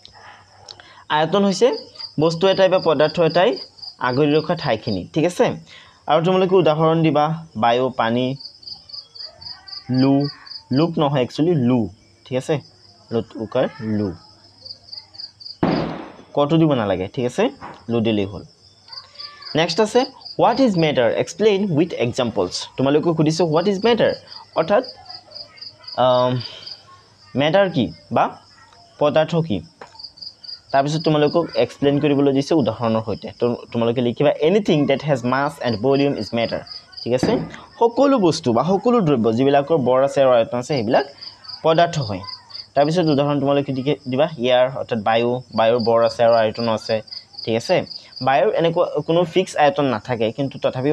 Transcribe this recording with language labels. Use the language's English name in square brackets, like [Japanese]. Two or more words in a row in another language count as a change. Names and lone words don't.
[Assamese] আয়তন হৈছে বস্তু এটাই বা পদাৰ্থ এটাই আগৰি ৰখা ঠাইখিনি ঠিক আছে আৰু তোমালোকে উদাহৰণ দিবা বায়ু পানী লু লুক নহয় একচুয়ালি লু ঠিক আছে লুট উকাৰ লু কটো দিব নালাগে ঠিক আছে লু দিলেই হ'ল নেক্সট আছে [English] what is matter explain with examples [Assamese] তোমালোকে খুদিছো [English] what is matter [Assamese] অৰ্থাৎ matter কি বা পদাৰ্থ কি তাৰ পিছত তোমালোকক এক্সপ্লেইন কৰিবলৈ দিছে উদাহৰণৰ সৈতে তোমালোকে লিখিবা [English] anything that has mass and volume is matter [Assamese] ঠিক আছে সকলো বস্তু বা সকলো দ্ৰব্য যিবিলাকৰ বৰ আছে আৰু আয়তন আছে সেইবিলাক পদাৰ্থ হয় তাৰ পিছত উদাহৰণ তোমালোকে দিবা ইয়াৰ অৰ্থাৎ বায়ুৰ বৰ আছে আৰু আয়তন আছে ঠিক আছে বায়ুৰ এনেকুৱা কোনো ফিক্স আয়তন নাথাকে কিন্তু তথাপিও